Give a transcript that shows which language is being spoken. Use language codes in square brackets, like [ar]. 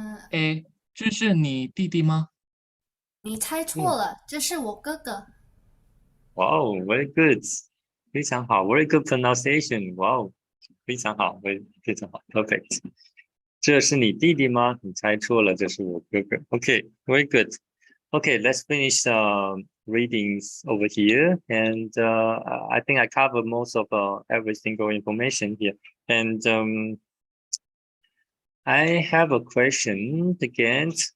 [zh] A，这是你弟弟吗？你猜错了，这是我哥哥。 [en] Wow, very good. 非常好 very good pronunciation. Wow, 非常好 非常好 perfect. [zh] 这是你弟弟吗？你猜错了，这是我哥哥。 Okay, very good. [en] Okay, let's finish readings over here. And I think I covered most of every single information here. And I have a question again.